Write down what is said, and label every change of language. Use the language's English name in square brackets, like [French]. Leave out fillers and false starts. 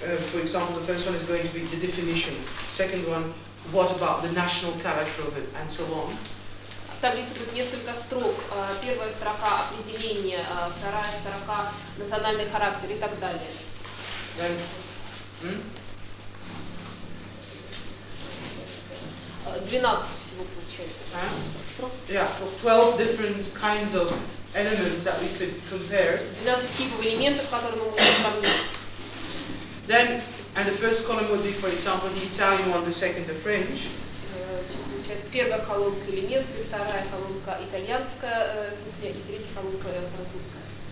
[English] For example, the first one is going to be the definition. Second one, what about the national character of it, and so on. [Russian] В таблице будет несколько строк. Первая строка определение, вторая строка национальный характер и так далее. [English] Then, [Russian] 12 всего получается. [English] Yeah, so 12 different kinds of elements that we could compare. [Russian] 12 типов элементов, которые мы можем сравнить. [English] Then, and the first column would be, for example, the Italian one, the second, the French. [Russian] Получается, первая колонка элементы, вторая колонка итальянская кухня и третья колонка французская.